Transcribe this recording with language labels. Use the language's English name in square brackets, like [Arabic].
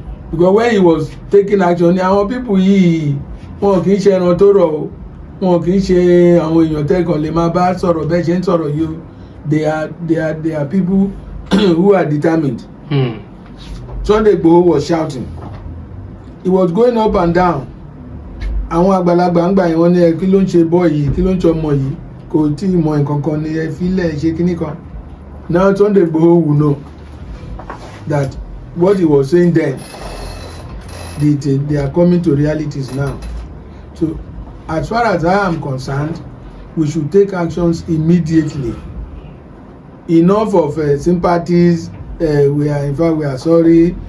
[English] Because when he was taking action, [Yoruba] àwọn people yìí wọn kì í ṣe ẹran tó rọ̀ o, wọn kì í ṣe àwọn èèyàn tẹ́kàn lè máa bá sọ̀rọ̀ bẹ́ẹ̀ ṣe ń sọ̀rọ̀ yìí o. [English] They are people who are determined. Sunday Igboho was shouting. He was going up and down. [Yoruba] Àwọn àgbàlagbà ń gbà yẹn wọ́n ní ẹ kí ló ń ṣe bọ́ yìí, kí ló ń ṣe ọmọ yìí, kò tí ì mọ nǹkan kan ní ẹ fílẹ̀ ṣe kíní kan. [English] Now Sunday Igboho will know that what he was saying then, they are coming to realities now. So as far as I am concerned, we should take actions immediately. Enough of sympathies. We are sorry.